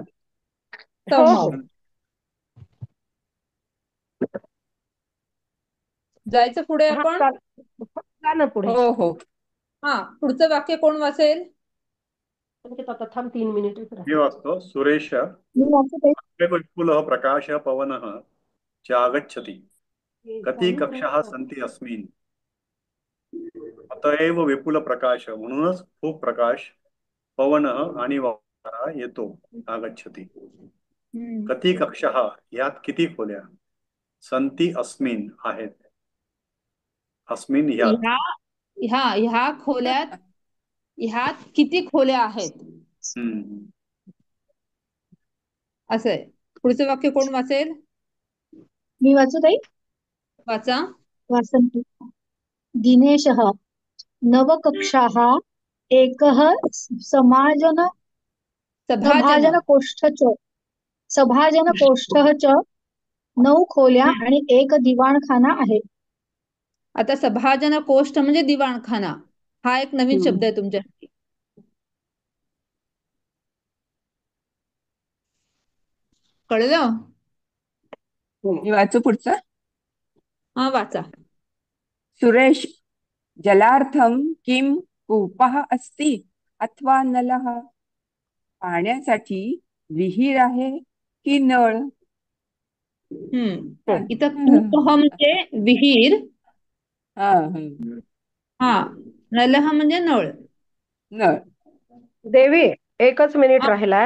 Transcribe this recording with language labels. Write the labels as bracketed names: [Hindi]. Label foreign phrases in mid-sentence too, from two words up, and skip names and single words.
[Marathi] हो हो जायचं पुढे हा आपण. जा ना पुढे. हो हो हा पुढचं वाक्य कोण वाचेल? आता थांब 3 मिनिट. मी वाचतो. सुरेश मी वाचते. [Sanskrit] विपुलः प्रकाशः पवनः चागच्छति कति कक्षाः सन्ति अस्मिन्. [Marathi] अतएव [Sanskrit] विपुल प्रकाश, [Marathi] म्हणूनच खूप प्रकाश, पवन आणि वारा येतो, [Sanskrit] आगच्छति. कति कक्षाः, [Marathi] यात किती खोल्या, [Sanskrit] संती अस्मिन, [Marathi] आहेत, अस्मिन यात. ह्या खोल्यात, ह्यात किती खोल्या आहेत असं आहे. पुढचं वाक्य कोण वाचेल? मी वाचू ताई? वाचा. वासंती. [Sanskrit] दिनेशः नवकक्षाः एकः सभाजनकोष्ठः च [Marathi] 9 खोल्या आणि 1 दिवाणखाना आहे. आता [Sanskrit] सभाजन कोष्ठ [Marathi] म्हणजे दिवाणखाना. हा एक नवीन शब्द आहे तुमच्यासाठी. कळलं? मी वाचू पुढचं? हा वाचा. [Sanskrit] सुरेश जलार्थम किम कूपः अस्ति अथवा नलः. [Marathi] पाण्यासाठी विहीर आहे की नळ? इथं कूपः म्हणजे विहीर. हा नलः म्हणजे नळ. देवी एकच मिनिट राहिलाय.